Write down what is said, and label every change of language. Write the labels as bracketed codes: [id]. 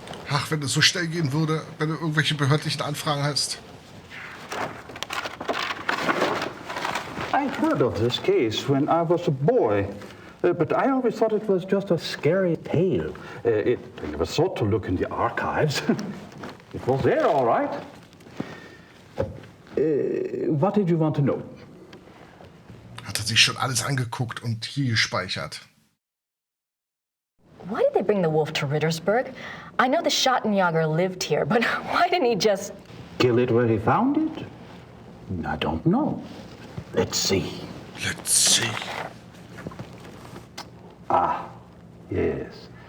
[de] Ach, wenn es so schnell gehen würde, wenn du irgendwelche behördlichen Anfragen hast. [en] I heard of this case when I was a boy, but I always thought it was just a scary tale. I never thought to look in the archives. It was there, all right. What did you want to know? [de] Hat er sich schon alles angeguckt und hier gespeichert. [en] Why did they bring the wolf to Rittersburg? I know the Schattenjäger lived here, but why didn't he just... Kill it where he found it? I don't know. Let's see. Let's see. Ah, yes.